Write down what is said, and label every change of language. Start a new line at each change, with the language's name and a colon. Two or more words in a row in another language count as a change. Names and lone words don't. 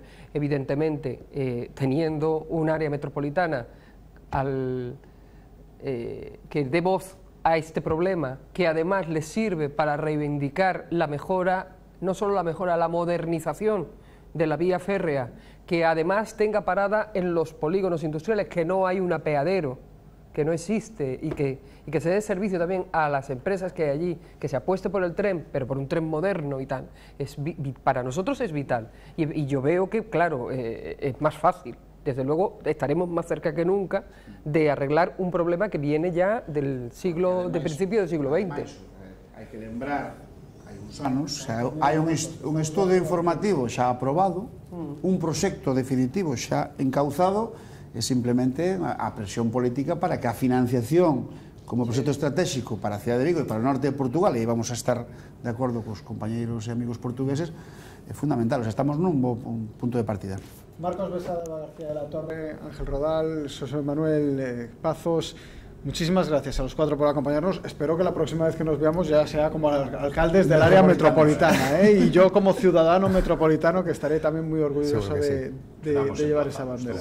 Spanish: Evidentemente, teniendo un área metropolitana que dé voz a este problema, que además les sirve para reivindicar la mejora, no solo la mejora, la modernización de la vía férrea, que además tenga parada en los polígonos industriales, que no hay un apeadero, que no existe, y que se dé servicio también a las empresas que hay allí, que se apueste por el tren, pero por un tren moderno y tal. Para nosotros es vital. Y yo veo que, claro, es más fácil. Desde luego estaremos más cerca que nunca de arreglar un problema que viene ya del principio del siglo XX.
Galician: Hai que lembrar, hai uns anos, hai un estudo informativo xa aprobado, un proxecto definitivo xa encauzado, e simplemente a presión política para que a financiación como proxecto estratégico para a cidade de Vigo e para o norte de Portugal, e aí vamos a estar de acordo cos compañeiros e amigos portugueses, é fundamental. O sea, estamos nun bo punto de partida. Marcos Besada,
Spanish: García de la Torre, Ángel Rodal, José Manuel Pazos, muchísimas gracias a los cuatro por acompañarnos. Espero que la próxima vez que nos veamos ya sea como alcaldes del área metropolitana, y yo como ciudadano metropolitano, que estaré también muy orgulloso de llevar esa bandera.